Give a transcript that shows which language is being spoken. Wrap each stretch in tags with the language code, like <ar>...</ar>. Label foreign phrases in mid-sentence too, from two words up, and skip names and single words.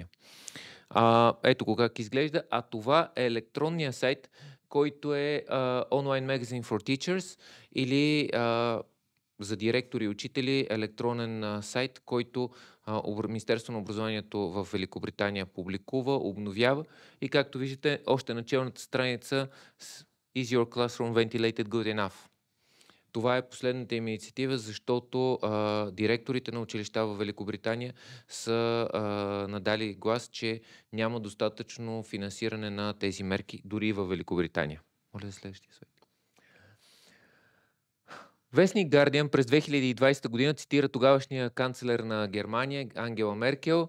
<bg>Ето го как изглежда. А това е електронния сайт, който е Online Magazine for Teachers или за директори и учители електронен сайт, който Министерството на образованието в Великобритания публикува, обновява и както виждате, още началната страница</bg> <en>Is your classroom ventilated good enough?</en> <bg>Това е последната им инициатива, защото директорите на училища в Великобритания са надали глас, че няма достатъчно финансиране на тези мерки, дори в Великобритания. Моля за следващия слайд. Вестник Guardian през 2020 година цитира тогавашния канцлер на Германия Ангела Меркел.</bg>